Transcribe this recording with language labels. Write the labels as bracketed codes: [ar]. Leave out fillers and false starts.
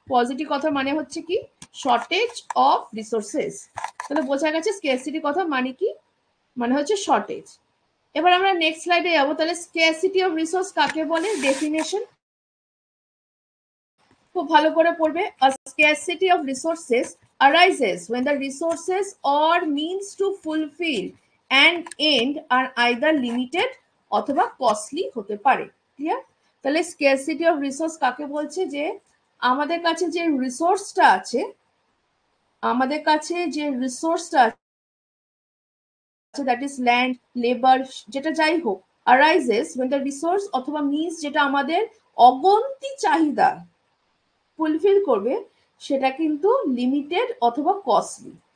[bn] Positive কথা মানে হচ্ছে কি শর্টেজ অফ রিসোর্সেস। তাহলে বোঝা গেছে স্কেরসিটি কথা মানে কি, মানে হচ্ছে শর্টেজ। এবার আমরা নেক্সট স্লাইডে যাবো। তাহলে স্কেরসিটি অফ রিসোর্স কাকে বলে, ডেফিনেশন খুব ভালো করে পড়বে। [en] A scarcity of resources arises when the resources or means to fulfill an end are either limited [bn] অথবা কস্টলি হতে পারে, [en] Clear. [bn] তাহলে স্কেরসিটি অফ রিসোর্স কাকে বলছে, যে আমাদের কাছে যে রিসোর্সটা আছে, আমাদের কাছে যে রিসোর্সটা আছে, [en] that is land, [bn] লেবার, যেটা যাই হোক, [en] arises when the resource [bn] অথবা মিনস যেটা আমাদের অগন্তি চাহিদা ফুলফিল করবে, সেটা কিন্তু লিমিটেড অথবা কস্টলি।